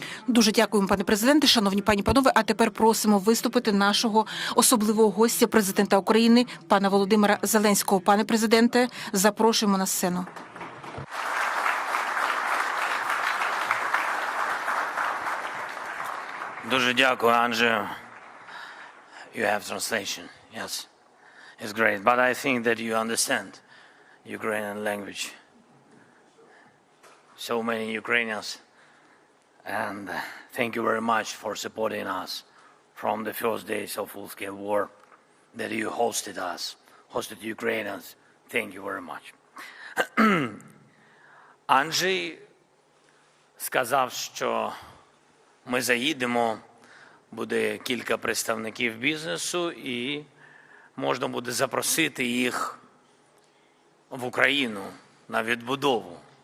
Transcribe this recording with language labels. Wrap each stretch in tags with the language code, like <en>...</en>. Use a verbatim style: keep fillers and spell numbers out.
<uk>Дуже дякуємо, пане президенте, шановні пані і панове. А тепер просимо виступити нашого особливого гостя, президента України, пана Володимира Зеленського. Пане президенте, запрошуємо на сцену. Дуже дякую, Andrew.</uk> <en>You have translation. Yes. It's great. But I think that you understand Ukrainian language. So many Ukrainians. And uh, thank you very much for supporting us from the first days of full-scale war that you hosted us, hosted Ukrainians. Thank you very much.</en> <uk>Анджей сказав, що ми заїдемо, буде кілька представників бізнесу і можна буде запросити їх в Україну на відбудову.</uk>